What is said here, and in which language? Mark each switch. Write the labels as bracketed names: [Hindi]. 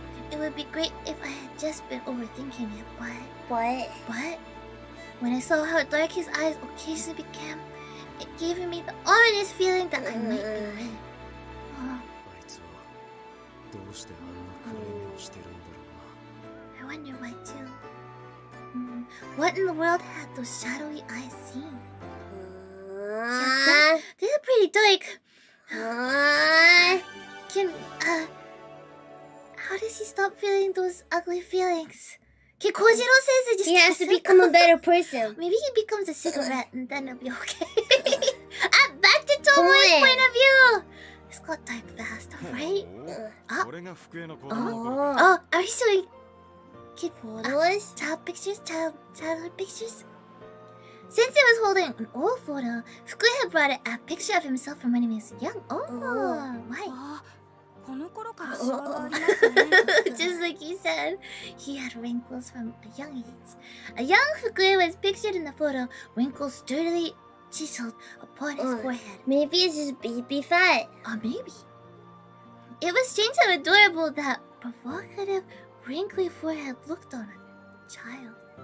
[English] It would be great if I had just been overthinking it, but when I saw how dark his eyes occasionally became, it gave me the ominous feeling that I might be right. [Japanese] あいつはどうしてあんな暗い目をしてるんだろうな。 [English] I wonder why too. What in the world had those shadowy eyes seen? Yeah, they're pretty dark. How does he stop feeling those ugly feelings? Can Kojiro says it just He has to become a better person. Maybe he becomes a cigarette and then it'll be okay. Back to Tomoe's point of view. This got dark fast, right? [Japanese] これが福江の子供。 [English] Oh, are you showing kid Photos? child pictures? Childhood pictures? Sensei was holding an old photo. Fukue had brought a picture of himself from when he was young. Why? [Japanese] この頃からシワがありますね。 [English] Just like you said, he had wrinkles from a young age. A young Fukue was pictured in the photo, wrinkles sturdily chiseled upon his forehead. Maybe it's just baby fat. Or maybe. It was strange how adorable that provocative, wrinkly forehead looked on a child.